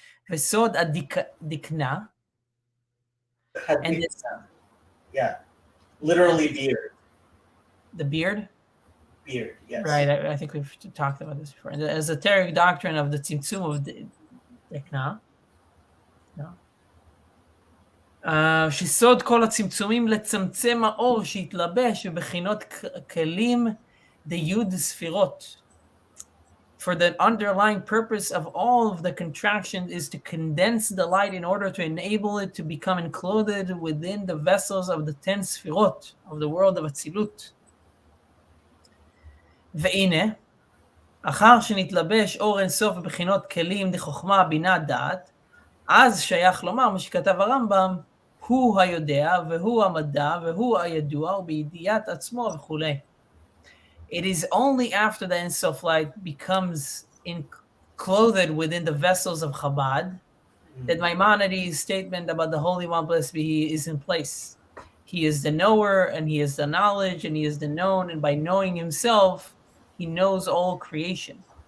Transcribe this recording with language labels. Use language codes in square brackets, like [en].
[he] Vesod Adikna, [en] yeah, literally beard. The beard? beard. Yes. Right, I think we've talked about this before. The esoteric doctrine of the tzimtzum of דקנה. [he] שסוד כל הצמצומים לצמצם האור שהתלבש בבחינות כלים דיוד ספירות. [en] For the underlying purpose of all of the contractions is to condense the light in order to enable it to become enclosed within the vessels of the 10 ספירות of the world of אצילות. [he] והנה, אחר שנתלבש אור אינסוף בבחינות כלים דחוכמה בינה דעת, אז שייך לומר מה שכתב הרמב"ם, הוא היודע והוא המדע והוא הידוע ובידיעת עצמו וכולי. [en] It is only after the Ensof light becomes clothed within the vessels of Chabad that Maimonides' statement about the Holy One, blessed be He, is in place. He is the knower, and He is the knowledge, and He is the known, and by knowing Himself, He knows all creation.